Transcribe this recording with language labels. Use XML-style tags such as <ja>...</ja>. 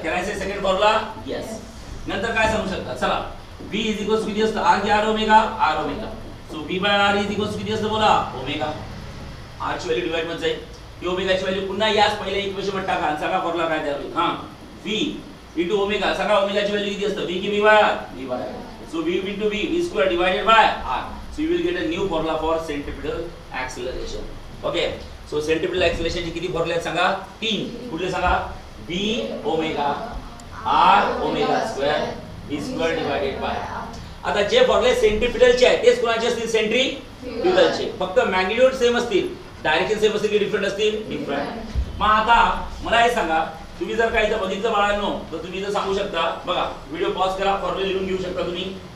<en>Can I say second formula? Yes.</en> <mr>नंतर काय सांगू शकता? चला,</mr> <en>V is equals</en> <mr>किती असतं?</mr> <en>R की R omega? R omega. So V by R is equals</en> <mr>किती असतं बोला?</mr> <en>Omega. R</en> <mr>ची व्हॅल्यू डिवाइड मध्ये जाईल. ती ओमेगाची व्हॅल्यू पुन्हा याच पहिल्या इक्वेशन मध्ये टाका. सगळा फॉर्म्युला काय तयार होईल? हां,</mr> <en>V into omega.</en> <mr>सगळा ओमेगाची व्हॅल्यू किती असतं?</mr> <en>V की V by R? V by R. So V into V, V square divided by R. So you will get a new formula for centripetal acceleration. Okay. So centripetal acceleration</en> <mr>चे किती फॉर्म्युले आहेत सांगा? 3. कुठले सांगा?</mr> <en>V omega R omega square V square divided by R.</en> <mr>आता जे फॉर्म्युले सेंट्रीपिटलचे आहेत तेच कोणाचे असतील? सेंट्रीफ्युगलचे. फक्त मॅग्निट्यूड सेम असतील, डायरेक्शन सेम असतील की डिफरंट असतील? डिफरंट. मग आता मला हे सांगा, तुम्ही जर काही इथं बघितलं बाळांनो तर तुम्ही इथं सांगू शकता. बघा, व्हिडिओ पॉज करा, फॉर्म्युले लिहून घेऊ शकता तुम्ही.</mr>